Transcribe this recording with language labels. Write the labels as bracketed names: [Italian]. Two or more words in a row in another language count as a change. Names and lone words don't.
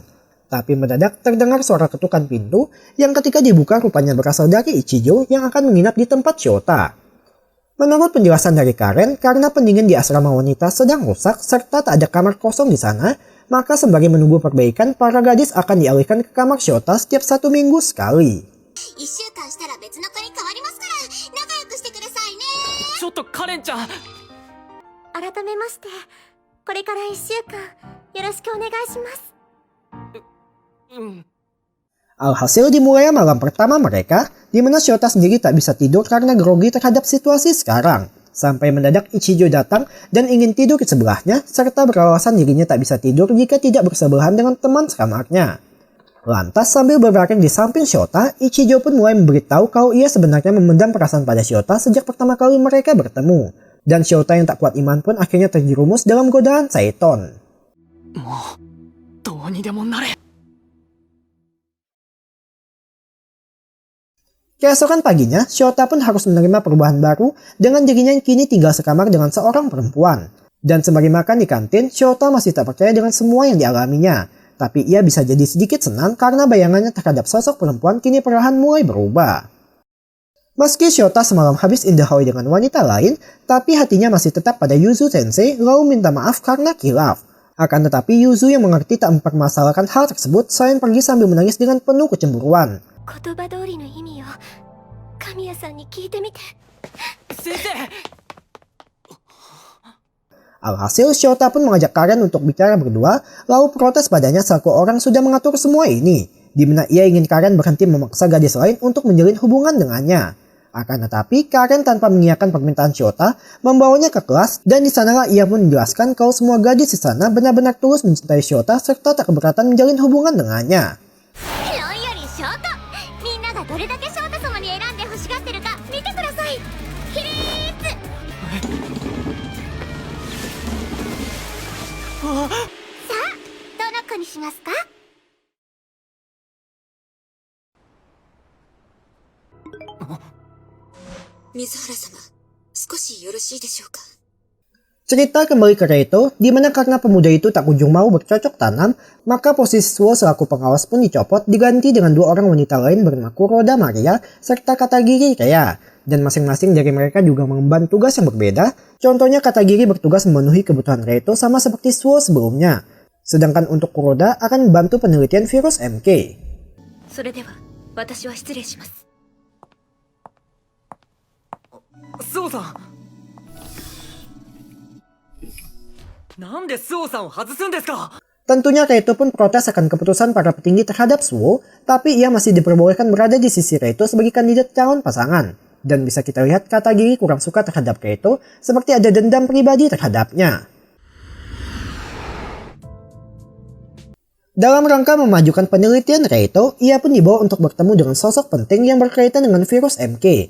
[Indonesian] Tapi mendadak terdengar suara ketukan pintu yang ketika dibuka rupanya berasal dari Ichijo yang akan menginap di tempat Shota. Menurut penjelasan dari Karen, karena pendingin di asrama wanita sedang rusak serta tak ada kamar kosong di sana, maka sembari menunggu perbaikan, para gadis akan dialihkan ke kamar Shota setiap 1 minggu sekali. [Japanese] 1 週間したら別の子に変わりますから仲良くしてくださいね。ちょっとカレンちゃん。改めましてこれから1週間よろしくお願いします。 [Indonesian] Alhasil dimulai malam pertama mereka, di mana Shota sendiri tak bisa tidur karena grogi terhadap situasi sekarang. Sampai mendadak Ichijo datang dan ingin tidur di sebelahnya, serta beralasan dirinya tak bisa tidur jika tidak bersebelahan dengan teman sekamarnya. Lantas sambil berbaring di samping Shota, Ichijo pun mulai memberitahu kalau ia sebenarnya memendam perasaan pada Shota sejak pertama kali mereka bertemu. Dan Shota yang tak kuat iman pun akhirnya terjerumus dalam godaan Saiton. [Japanese] もうどうにでもなれ。 [Indonesian] Keesokan paginya, Shota pun harus menerima perubahan baru dengan dirinya yang kini tinggal sekamar dengan seorang perempuan. Dan sembari makan di kantin, Shota masih tak percaya dengan semua yang dialaminya. Tapi ia bisa jadi sedikit senang karena bayangannya terhadap sosok perempuan kini perlahan mulai berubah. Meski Shota semalam habis indah hawa dengan wanita lain, tapi hatinya masih tetap pada Yuzu Sensei lalu minta maaf karena kilaf. Akan tetapi Yuzu yang mengerti tak mempermasalahkan hal tersebut selain pergi sambil menangis dengan penuh kecemburuan. [Japanese] 言葉通りの意味を神谷さんに聞いてみて。先生。 [Indonesian] Alhasil Shota pun mengajak Karen untuk bicara berdua, lalu protes padanya selaku orang sudah mengatur semua ini, di mana ia ingin Karen berhenti memaksa gadis lain untuk menjalin hubungan dengannya. Akan tetapi Karen tanpa mengiyakan permintaan Shota membawanya ke kelas, dan di sanalah ia pun menjelaskan kalau semua gadis di sana benar-benar tulus mencintai Shota serta tak keberatan menjalin hubungan dengannya. [Japanese] 論よりショート、みんながどれだけショート様に選んで欲しがってるか見てください。起立。さあ、どの子にしますか？水原様、少しよろしいでしょうか。 [Indonesian] Cerita kembali ke Reito, di mana karena pemuda itu tak kunjung mau bercocok tanam, maka posisi Suo selaku pengawas pun dicopot diganti dengan 2 orang wanita lain bernama Kuroda Maria serta Katagiri Rhea. Dan masing-masing dari mereka juga mengemban tugas yang berbeda. Contohnya Katagiri bertugas memenuhi kebutuhan Reito sama seperti Suo sebelumnya. Sedangkan untuk Kuroda akan membantu penelitian virus MK. [Japanese] それでは私は失礼します。スオさん、なんでスオさんを外すんですか？ [Indonesian] Tentunya Reito pun protes akan keputusan para petinggi terhadap Suo, tapi ia masih diperbolehkan berada di sisi Reito sebagai kandidat calon pasangan. Dan bisa kita lihat Katagiri kurang suka terhadap Reito, seperti ada dendam pribadi terhadapnya. Dalam rangka memajukan penelitian Reito, ia pun dibawa untuk bertemu dengan sosok penting yang berkaitan dengan virus MK.